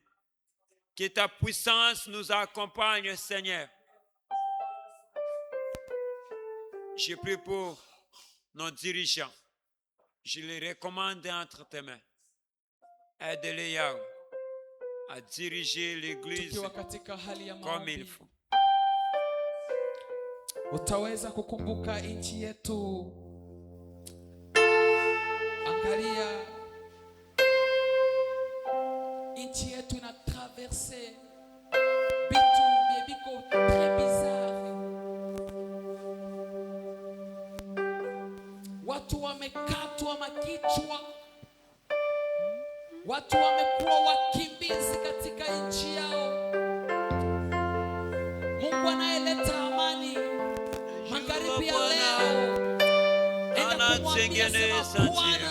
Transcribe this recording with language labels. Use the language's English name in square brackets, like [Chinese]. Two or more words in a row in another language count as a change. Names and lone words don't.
[French] Que ta puissance nous accompagne, Seigneur. Je prie pour nos dirigeants. Je les recommande entre tes mains. Aide-les, Yahweh, à diriger l'église [Swahili] Tukiwa katika hali ya [French] comme il [Swahili] maombi, [French] faut. [Swahili] utaweza kukumbuka nchi yetu. Angalia, nchi yetu ina traverse bitu biko [French] très bizarre. [Swahili] Watu wamekatwa makichwa, watu wamekuwa wakimbizi katika nchi yao. Mungu anayeleta amani magharibi ya leo, anatengeneza njia.